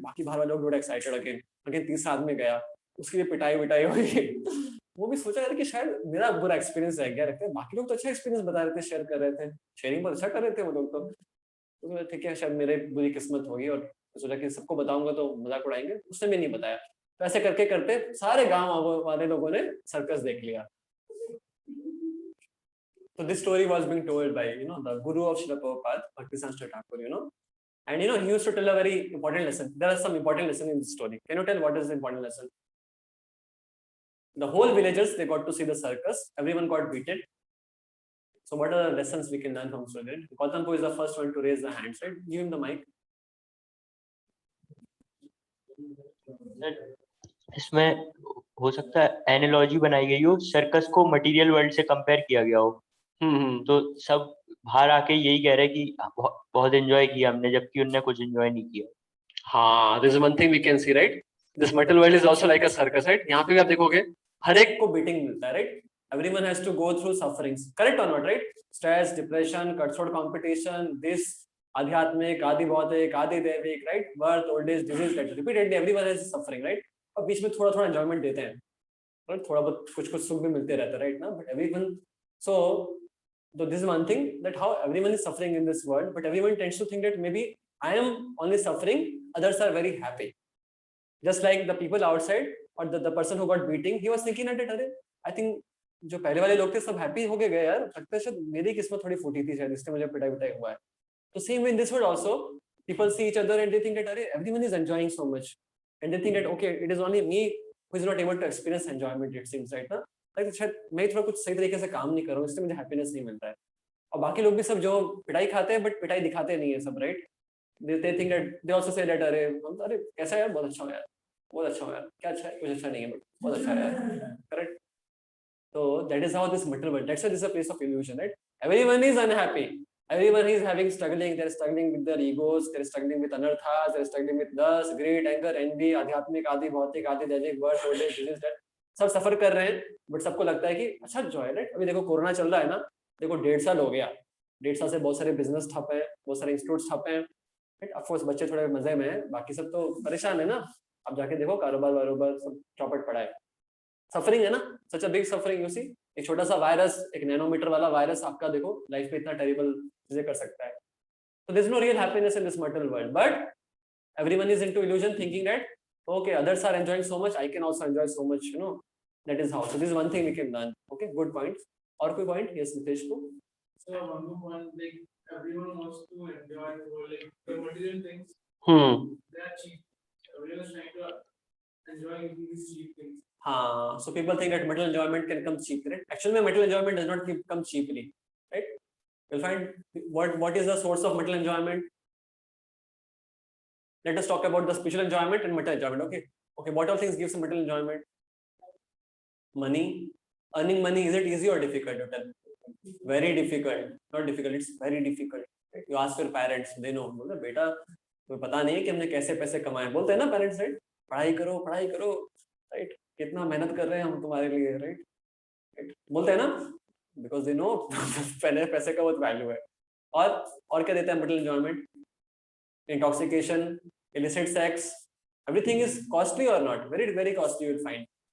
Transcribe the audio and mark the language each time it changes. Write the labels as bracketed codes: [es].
[hi] बाकी बाहर वाले लोग बड़े एक्साइटेड, अगेन तीसरा आदमी गया, उसकी भी पिटाई विटाई हुई वो भी सोचा यार कि शायद मेरा बुरा एक्सपीरियंस रह गया, रखते हैं बाकी लोग तो अच्छा एक्सपीरियंस बता रहे थे, शेयर कर रहे थे, शेयरिंग बहुत अच्छा कर रहे थे वो लोग तो ठीक है शायद मेरे बुरी किस्मत होगी, और सोचा कि सबको बताऊंगा तो मजाक उड़ाएंगे, उसने भी नहीं बताया, तो ऐसे करके करते सारे गांव वाले लोगों ने सर्कस देख लिया। [en] So this story was being told by the guru of Srila Prabhupada, Bhaktisiddhanta Thakur, and he used to tell a very important lesson. There are some important lessons in this story. Can you tell what is the important lesson? The whole villagers, they got to see the circus. Everyone got beaten. So what are the lessons we can learn from this story? Gautam is the first one to raise the hands, right? Give him the mic. [hi] इसमें हो सकता है analogy बनाई गई हो, circus को material world से compare किया गया हो, तो सब बाहर आके यही कह रहे हैं कि बहुत एंजॉय किया हमने, जबकि उनने कुछ एंजॉय नहीं किया। [en] हाँ, this is one thing we can see, right? This material world is also like a circus, right? [hi] यहाँ पे भी आप देखोगे हर एक को बीटिंग मिलता है, right? [en] Everyone has to go through sufferings, correct or not, right? Stress, depression, cutthroat competition, this [hi] आध्यात्मिक, आदि भौतिक, आदि दैविक, [en] right? Birth, old age, disease, that repeatedly everyone has suffering, right? [hi] और बीच में थोड़ा थोड़ा एंजॉयमेंट देते हैं, right? थोड़ा बहुत कुछ कुछ सुख भी मिलते रहता है, [en] right? ना, but everyone, so this is one thing, that how everyone is suffering in this world, but everyone tends to think that maybe I am only suffering, others are very happy. Just like the people outside or the person who got beating, he was thinking that [hi] अरे [en] I think [hi] जो पहले वाले लोग थे सब happy हो गए यार, लगता है शायद मेरी किस्मत थोड़ी फूटी थी शायद, इसलिए मुझे पिटाई पिटाई हुआ है। [en] तो same way in this world also, people see each other and they think that अरे everyone is enjoying so much, and they think that okay, it is only me who is not able to experience enjoyment, it seems, right ना, like [hi] शायद मैं थोड़ा कुछ सही तरीके से काम नहीं कर रहा हूँ, इसलिए मुझे हैप्पीनेस नहीं मिलता है। और बाकी लोग भी सब जो पिटाई खाते हैं बट पिटाई दिखाते नहीं है सब, right. [en] they think that they also say that [hi] अरे कैसा है यार, बहुत अच्छा हो यार, बहुत अच्छा हो यार, क्या अच्छा है, कुछ अच्छा नहीं है बट बहुत अच्छा है यार, correct. [en] So that is how this material world, that's why this is a place of illusion, right? Everyone is unhappy, everyone is having struggling, they're struggling with their egos, they're struggling with anarthas, they're struggling with lust, greed, anger, envy, [hi] आध्यात्मिक, आदि भौतिक, आदि दैविक, [en] birth, old age, disease, that [hi] सब सफर कर रहे हैं, but सबको लगता है कि अच्छा जो है, राइट। अभी देखो कोरोना चल रहा है ना, देखो 1.5 साल हो गया, 1.5 साल से बहुत सारे बिजनेस ठप है, बहुत सारे इंस्टीट्यूट ठप है, राइट। ऑफ कोर्स बच्चे थोड़े मजे में हैं, बाकी सब तो परेशान है ना। अब जाके देखो कारोबार वारोबार सब चौपट पड़ा है, सफरिंग है ना, [en] Such a big suffering. [hi] You see, एक छोटा सा वायरस, एक नैनोमीटर वाला वायरस आपका देखो लाइफ में इतना टेरिबल चीजें कर सकता है। [en] So there's no real happiness in this material world, but everyone is into illusion, thinking that okay, others are enjoying so much, I can also enjoy so much, that is how. So this is one thing we can learn. Okay, good points. Or कोई point? Yes, Nitesh को. So one more point, like everyone wants to enjoy like the material things. They are cheap. Everyone is trying to enjoy these cheap things. So people think that material enjoyment can come cheap, right? Actually, material enjoyment does not come cheaply, right? You'll find what is the source of material enjoyment. Let us talk about the spiritual enjoyment and material enjoyment. Okay. What all things gives material enjoyment? Money. Earning money, is it easy or difficult to tell? Very difficult. Not difficult. It's very difficult. Right? You ask your parents, they know. [hi] बोलते बेटा तुम्हें पता नहीं है कि हमने कैसे पैसे कमाए, बोलते हैं ना पेरेंट्स, राइट। पढ़ाई करो, राइट। कितना मेहनत कर रहे हैं हम तुम्हारे लिए, राइट, बोलते हैं ना, बिकॉज दे नो पहले पैसे का बहुत वैल्यू है। और क्या देता है material enjoyment? [en] Intoxication, illicit sex, everything is costly or not? Very, very costly you will find.